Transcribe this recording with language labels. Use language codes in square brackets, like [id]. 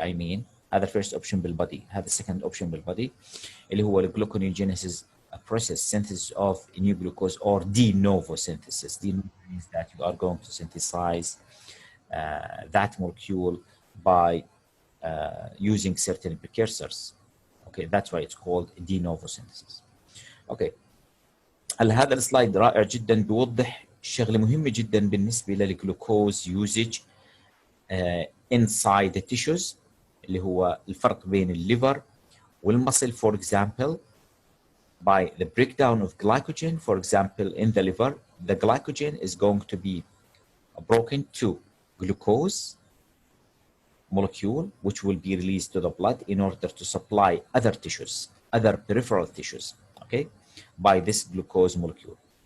[en] I mean, هذا first option بالbody, هذا second option بالbody اللي هو gluconeogenesis, a process synthesis of new glucose or de novo synthesis. De novo means that you are going to synthesize that molecule by using certain precursors. Okay, that's why it's called de novo synthesis. Okay. [ar] هذا السلايد رائع جدا، بيوضح شغله مهمه جدا بالنسبه للجلوكوز يوزج inside the tissues اللي هو الفرق بين الليفر والمصل. [en] For example, by the breakdown of glycogen, for example, in the liver, the glycogen is going to be broken to glucose molecule, which will be released to the blood in order to supply other tissues, other peripheral tissues, okay, by this glucose molecule.